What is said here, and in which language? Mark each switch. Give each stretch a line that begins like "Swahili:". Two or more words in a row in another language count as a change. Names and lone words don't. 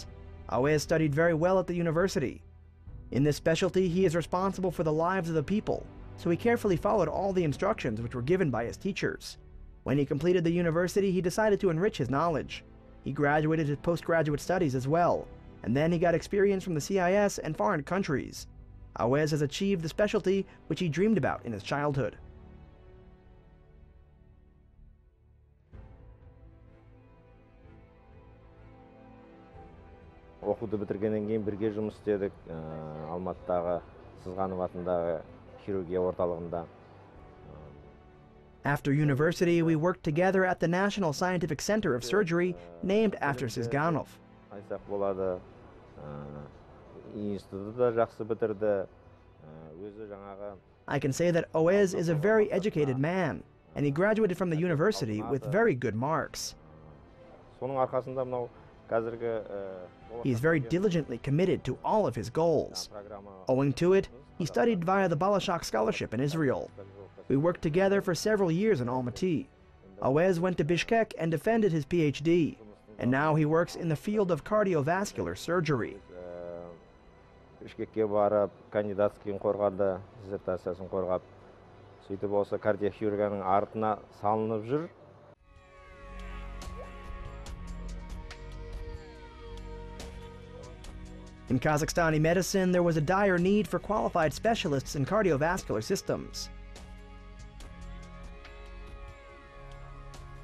English: Auez studied very well at the university. In this specialty, he is responsible for the lives of the people, so he carefully followed all the instructions which were given by his teachers. When he completed the university, he decided to enrich his knowledge. He graduated his postgraduate studies as well, and then he got experience from the CIS and foreign countries. Auez has achieved the specialty which he dreamed about in his childhood.
Kazakh: Оқуды бітіргеннен кейін бірге жұмыс істедік Алматыдағы Сызғанов атындағы хирургия орталығында.
English: After university, we worked together at the National Scientific Center of Surgery, named after Sızganov.
Kazakh: Айтсақ болады, институты да жақсы бітірді. Өзі жаңағы
English: I can say that Auez is a very educated man, and he graduated from the university with very good marks.
Kazakh: соның арқасында мынау қазіргі
English: He is very diligently committed to all of his goals. Owing to it, he studied via the Bolashak scholarship in Israel. We worked together for several years in Almaty. Auez went to Bishkek and defended his PhD, and now he works in the field of cardiovascular surgery.
Kazakh: Бішкекке барып, кандидатскийін қорғады, диссертациясын қорғап, сөйтіп осы кардиохирургияның артына салынып жүр.
English: In Kazakhstani medicine, there was a dire need for qualified specialists in cardiovascular systems.